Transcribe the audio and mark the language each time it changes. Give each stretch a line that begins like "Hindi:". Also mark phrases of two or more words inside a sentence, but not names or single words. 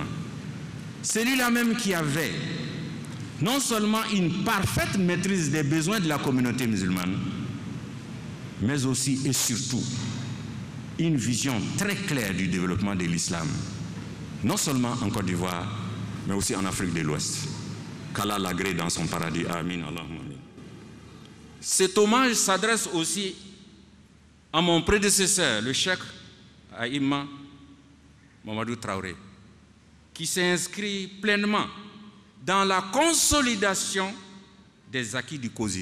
French: Celui-là même qui avait non seulement une parfaite maîtrise des besoins de la communauté musulmane, mais aussi et surtout une vision très claire du développement de l'islam, non seulement en Côte d'Ivoire, mais aussi en Afrique de l'Ouest. Qu'Allah l'agrée dans son paradis.
Arabic: آمين. اللهم آمين.
French: Cet hommage s'adresse aussi à mon prédécesseur, le Cheikh Aïma Mamadou Traoré, qui s'inscrit pleinement dans la consolidation des acquis du COSIM.